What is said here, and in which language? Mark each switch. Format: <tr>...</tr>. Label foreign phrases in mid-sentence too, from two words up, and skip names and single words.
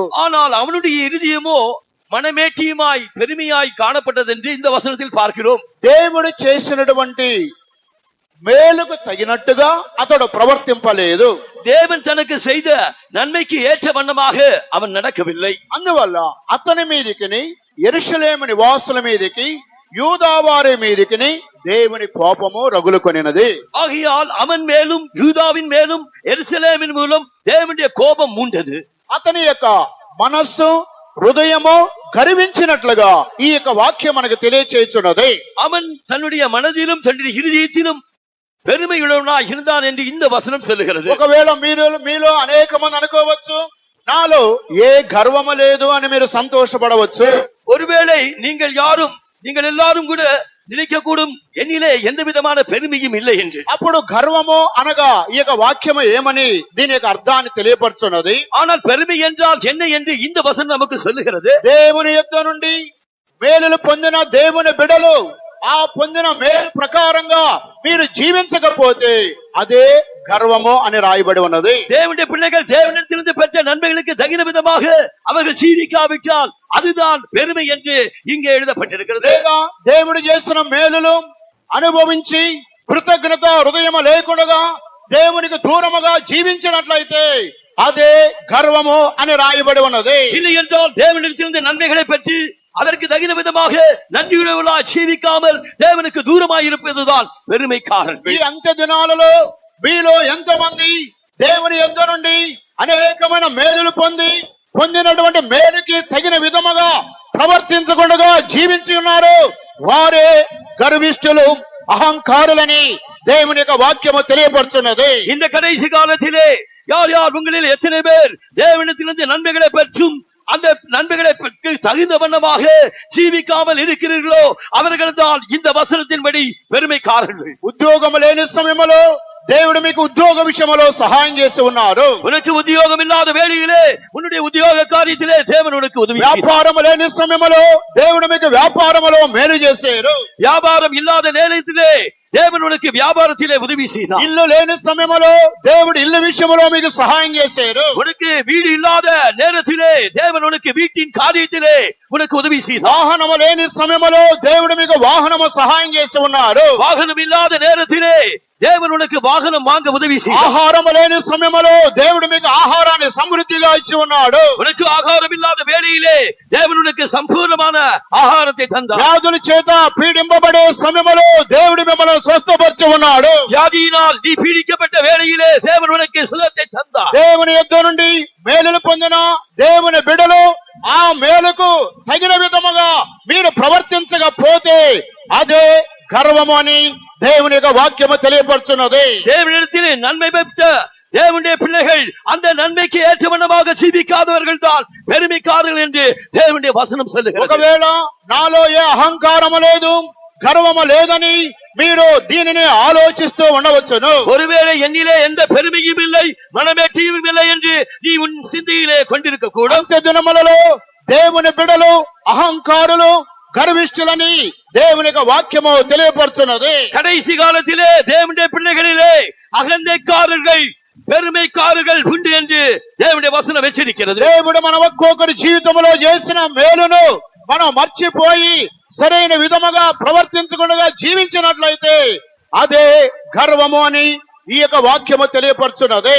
<ta>ஆனால் அவனுடைய இருதயமோ மனமேட்டியுமாய் பெருமையாய் காணப்பட்டது என்று இந்த வசனத்தில் பார்க்கிறோம்.</ta> <te>దేవుడు చేసినటువంటి మేలుకు తగినట్టుగా అతడు ప్రవర్తింపలేదు.</te> <ta>தேவன் தனக்கு செய்த நன்மைக்கு ஏற்ற வண்ணமாக அவன் நடக்கவில்லை.</ta> <te>అందువల్ల అతని మీదికి యెరూషలేము నివాసుల మీదికి యూదా వారి మీదికి దేవుని కోపము రగులుకొనినది.</te> <ta>ஆகையால் அவன் மேலும் யூதாவின் மேலும் எருசலேமின் மூலம் தேவனுடைய கோபம் மூண்டது.</ta> <te>అతని యొక్క మనస్సు హృదయము గర్వించినట్లుగా ఈ యొక్క వాక్యం మనకు తెలియచేస్తున్నది.</te> <ta>அவன் தன்னுடைய மனதிலும் தன்னுடைய இருதயத்திலும் பெருமையுள்ளவனாய் இருந்தான் என்று இந்த வசனம் சொல்லுகிறது.</ta> <te>ఒకవేళ మీలో అనేక మంది అనుకోవచ్చు, నాలో ఏ గర్వము లేదు అని మీరు సంతోషపడవచ్చు.</te> <ta>ஒருவேளை நீங்கள் எல்லாரும் கூட நினைக்கக்கூடும், என்னிலே எந்த விதமான பெருமையும் இல்லை என்று.</ta> <te>అప్పుడు గర్వము అనగా ఈ యొక్క వాక్యము ఏమని దీని యొక్క అర్థాన్ని తెలియపరుచున్నది.</te> <ta>ஆனால் பெருமை என்றால் என்ன என்று இந்த వచనం நமக்கு சொல்லுகிறது.</ta> <te>దేవుని యొద్ద నుండి మేలులు పొందిన దేవుని బిడ్డలు ఆ పొందిన మేలు ప్రకారంగా మీరు జీవించకపోతే అదే గర్వము అని రాయబడి ఉన్నది.</te> <ta>தேவனுடைய பிள்ளைகள் தேவனிடத்திலிருந்து பெற்ற நன்மைகளுக்கு தகுந்த விதமாக அவர்கள் ஜீவிக்காவிட்டால் அதுதான் பெருமை என்று இங்கே எழுதப்பட்டிருக்கிறது.</ta> <te>లేదా దేవుడు చేసిన మేలులు అనుభవించి కృతజ్ఞత హృదయము లేకుండా దేవునికి దూరముగా జీవించినట్లయితే అదే గర్వము అని రాయబడి ఉన్నది.</te> <ta>இல்லை என்றால் தேவனிடத்திலிருந்து நன்மைகளை பெற்று அதற்கு தகுந்த விதமாக நன்றியுள்ளவர்களாய் ஜீவிக்காமல் தேவனுக்கு தூரமாய் இருப்பதுதான் பெருமைக்காரர்கள்.</ta> <te>ఈ అంత్య దినాలలో మీలో ఎంతమంది దేవుని యొద్ద నుండి అనేకమైన మేలులు పొందినటువంటి మేలుకి తగిన విధముగా ప్రవర్తించకుండా జీవించి ఉన్నారు, వారే గర్విష్ఠులు అహంకారులని దేవుని యొక్క వాక్యము తెలియపరుచున్నది.</te> <ta>இந்த கடைசி காலத்திலே யார் யார் உங்களில் எத்தனை பேர் தேவனிடத்திலிருந்து நன்மைகளை பெற்றும் அந்த நன்மைகளை தகுந்த வண்ணமாக ஜீவிக்காமல் இருக்கிறீர்களோ அவர்கள் தான் இந்த வசனத்தின்படி பெருமைக்காரர்கள்.</ta> <te>ఉద్యోగం లేని సమయంలో దేవుడు మీకు ఉద్యోగ విషయంలో సహాయం చేసి ఉన్నారు.</te> <ta>உனக்கு உத்தியோகம் இல்லாத வேளையிலே உன்னுடைய உத்தியோக காரியத்திலே தேவன் உனக்கு உதவி செய்தார்.</ta> <te>వ్యాపారం లేని సమయంలో దేవుడు మీకు వ్యాపారంలో మేలు చేశారు.</te> <ta>வியாபாரம் இல்லாத நேரத்திலே தேவன் உனக்கு வியாபாரத்திலே உதவி செய்தார்.</ta> <te>ఇల్లు లేని సమయంలో దేవుడు ఇల్లు విషయంలో మీకు సహాయం చేశారు.</te> <ta>உனக்கு வீடு இல்லாத நேரத்திலே தேவன் உனக்கு வீட்டின் காரியத்திலே உனக்கு உதவி செய்தார்.</ta> <te>వాహనము లేని సమయంలో దేవుడు మీకు వాహనము సహాయం చేసి ఉన్నారు.</te> <ta>வாகனம் இல்லாத நேரத்திலே தேவன் உனக்கு வாகனம் வாங்க உதவி செய்தார்.</ta> <te>ఆహారము లేని సమయంలో దేవుడు మీకు ఆహారాన్ని సమృద్ధిగా ఇచ్చి ఉన్నాడు.</te> <ta>உனக்கு ஆகாரம் இல்லாத வேளையிலே தேவன் உனக்கு சம்பூர்ணமான ஆகாரத்தை தந்தார்.</ta> <te>వ్యాధుల చేత పీడింపబడే సమయంలో దేవుడు మిమ్మల్ని స్వస్థపరిచి ఉన్నాడు.</te> <ta>வியாதியினால் நீ பீடிக்கப்பட்ட வேளையிலே தேவன் உனக்கு சுகத்தை தந்தார்.</ta> <te>దేవుని యొద్ద నుండి మేలులు పొందిన దేవుని బిడ్డలు ఆ మేలుకు తగిన విధముగా మీరు ప్రవర్తించకపోతే అదే గర్వము అని దేవుని యొక్క వాక్యము తెలియపరుచున్నది.</te> <ta>தேவனிடத்திலே நன்மை பெற்ற தேவனுடைய பிள்ளைகள் அந்த நன்மைக்கு ஏற்றவண்ணமாக ஜீவிக்காதவர்கள் தான் பெருமைக்காரர்கள் என்று தேவனுடைய வசனம் சொல்லுகிறது.</ta> <te>ఒకవేళ నాలో ఏ అహంకారము లేదు గర్వము లేదని మీరు దీనిని ఆలోచిస్తూ ఉండవచ్చును.</te> <ta>ஒருவேளை என்னிலே எந்த பெருமையும் இல்லை மனமேட்டியும் இல்லை என்று நீ உன் சிந்தையிலே கொண்டிருக்க கூடும்.</ta> <te>అంత్య దినములలో దేవుని బిడ్డలు అహంకారులు గర్విష్ఠులని దేవుని యొక్క వాక్యము తెలియపరుచున్నది.</te> <ta>கடைசி காலத்திலே தேவனுடைய பிள்ளைகளிலே அகந்தைக்காரர்கள் பெருமைக்காரர்கள் உண்டு என்று தேவனுடைய வசனம் எச்சரிக்கிறது.</ta> <te>దేవుడు మన ఒక్కొక్కరి జీవితంలో చేసిన మేలును మనం మర్చిపోయి సరైన విధముగా ప్రవర్తించకుండా జీవించినట్లయితే అదే గర్వము అని ఈ యొక్క వాక్యము తెలియపరుచున్నది.</te>